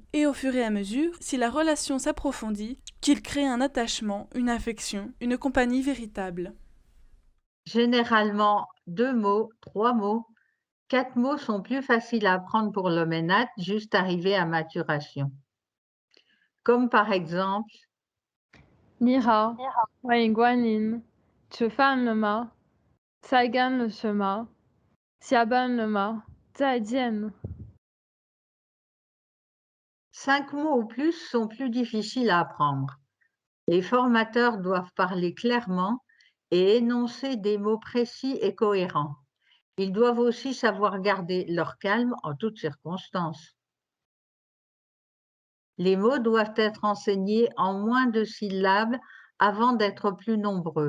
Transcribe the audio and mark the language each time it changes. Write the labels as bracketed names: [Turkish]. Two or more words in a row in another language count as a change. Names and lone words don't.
[French] Et au fur et à mesure, si la relation s'approfondit, qu'il crée un attachement, une affection, une compagnie véritable. Généralement 2 mots, 3 mots, 4 mots sont plus faciles à apprendre pour le ménate juste arrivé à maturation. Comme par exemple, [Chinese] 你好，欢迎光临。吃饭了吗？菜干了什么？下班了吗？再见。 [French] 5 mots ou plus sont plus difficiles à apprendre. Les formateurs doivent parler clairement et énoncer des mots précis et cohérents. Ils doivent aussi savoir garder leur calme en toutes circonstances. Les mots doivent être enseignés en moins de syllabes avant d'être plus nombreux.